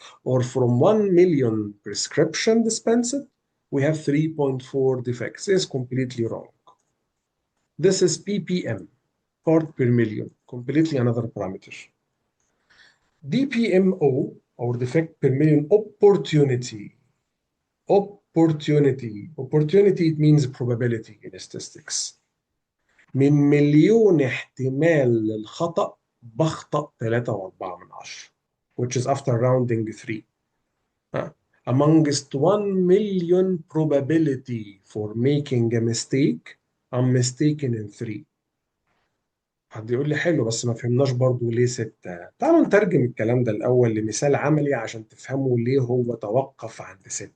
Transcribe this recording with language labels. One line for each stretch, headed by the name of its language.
English: Or from 1 million prescription dispensed, we have 3.4 defects. This is completely wrong. This is PPM, part per million. completely another parameter. DPMO or defect per million opportunity. Opportunity it means probability in statistics.
Arabic: من مليون احتمال للخطأ بخطأ 3.4 من 10
English: which is after rounding 3. Amongst 1 million probability for making a mistake I'm mistaken in 3.
Arabic: حد يقول لي حلو بس ما فهمناش برضو ليه 6. تعالوا نترجم الكلام ده الأول لمثال عملي عشان تفهموا ليه هو توقف عند 6.